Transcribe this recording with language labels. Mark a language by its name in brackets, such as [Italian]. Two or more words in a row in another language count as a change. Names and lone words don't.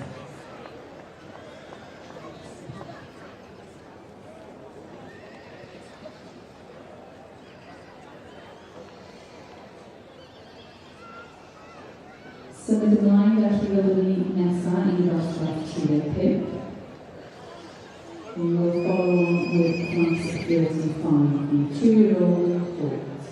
[Welsh] Symud ymlaen felly fyddwn ni nesaf i ddosbarth 35. [English] We will follow on with class 35, the 2-year-old colt.